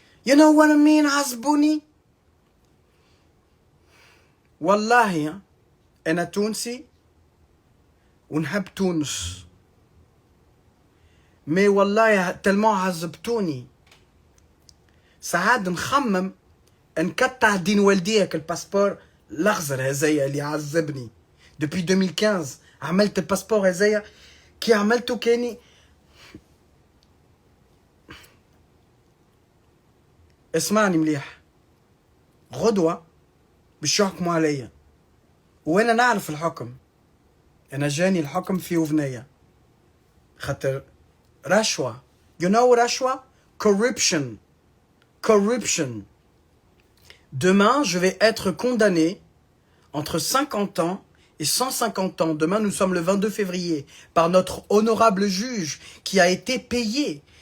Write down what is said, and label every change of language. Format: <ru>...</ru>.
<en>You know what I mean؟</en> <ar>عذبوني والله. انا تونسي ونحب تونس، مي والله تلمو عذبتوني، ساعات نخمم نقطع دين والديك الباسبور الاخضر هذايا اللي عذبني</ar> <fr>depuis 2015.</fr> <ar>عملت الباسبور هذايا كي عملته كاني اسمعني مليح. غدوة باش يحكموا عليا، وانا نعرف الحكم. انا جاني الحكم في اذنيا، خاطر رشوة.</ar> <en>You know رشوة? Corruption. Corruption.</en> <fr>Demain, je vais être condamné entre 50 ans et 150 ans. Demain, nous sommes le 22 février, par notre honorable juge qui a été payé.</fr>